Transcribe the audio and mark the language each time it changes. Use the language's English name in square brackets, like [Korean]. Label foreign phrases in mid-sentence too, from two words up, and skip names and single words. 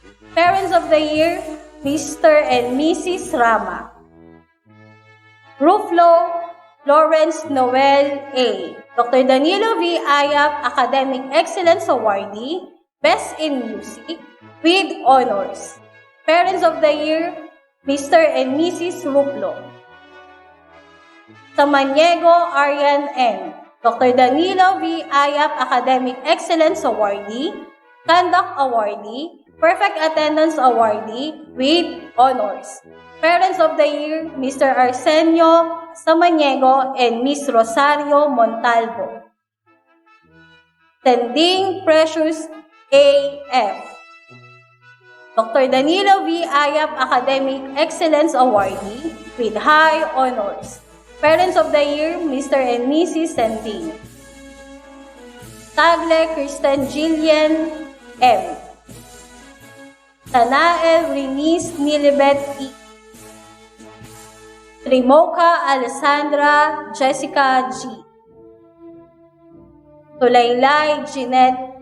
[English] Parents of the Year, Mr. and Mrs. Rama. Ruflo Lawrence Noel A. Dr. Danilo V. Ayap Academic Excellence Awardee, Best in Music, with honors. Parents of the Year, Mr. and Mrs. Ruflo. Samaniego Arian N. Dr. Danilo V. Ayap Academic Excellence Awardee, Conduct Awardee, Perfect Attendance Awardee, with honors. Parents of the Year, Mr. Arsenio Samaniego and Miss Rosario Montalvo. Tending Precious A.F. Dr. Danilo V. Ayap Academic Excellence Awardee, with high honors. Parents of the Year, Mr. and Mrs. Tending. Tagle Kristen Jillian M. Tanael Renis Nilibet E. Trimoca Alessandra Jessica G. Tulaylay Jeanette.